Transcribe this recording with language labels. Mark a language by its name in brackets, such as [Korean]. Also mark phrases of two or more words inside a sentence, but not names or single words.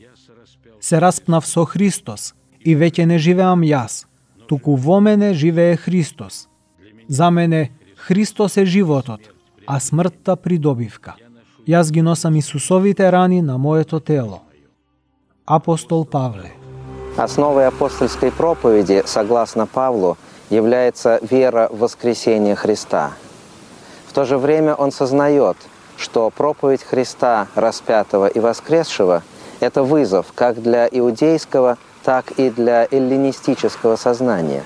[Macedonian] Се распнав со Христос и веќе не живеам јас, туку во мене живее Христос. За мене Христос е животот, а смртта придобивка. Јас ги носам Исусовите рани на моето тело. Апостол Павле. [Russian] Основой апостольской проповеди, согласно Павлу, является вера в воскресение Христа. В то же время он сознает, что проповедь Христа распятого и воскресшего – это вызов как для иудейского, так и для эллинистического сознания.